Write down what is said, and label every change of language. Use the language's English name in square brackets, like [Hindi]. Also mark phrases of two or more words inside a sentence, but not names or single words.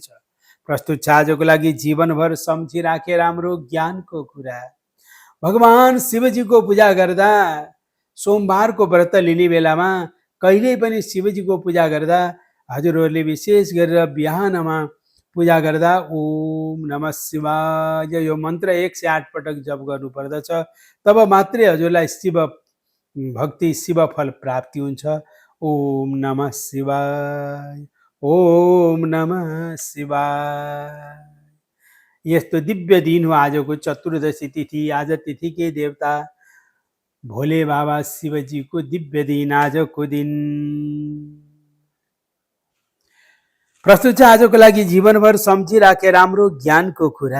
[Nepali] प्रस्तुत छ आजको लागि जीवनभर सम्झी राखे राम्रो ज्ञानको कुरा। भगवान शिवजीको पूजा गर्दा, सोमबारको व्रत लिने बेलामा कहिल्यै पनि शिवजीको पूजा गर्दा हजुरहरूले विशेष गरेर बिहानमा पूजा गर्दा [Sanskrit] ओम नमः शिवाय [Nepali] यो मन्त्र 108 पटक जप गर्नु पर्दछ। तब मात्रै हजुरलाई शिव भक्ति, शिव फल प्राप्ति हुन्छ। [Sanskrit] ओम नमः शिवाय, ओम नमः शिवाय। [Nepali] यस्तो दिव्य दिन हो आजको चतुर्दशी तिथि। आज तिथिकै देवता भोले बाबा शिवजीको दिव्य दिन आजको दिन। प्रस्तुत छ आजको लागि जीवनभर सम्झी राखे राम्रो ज्ञानको कुरा।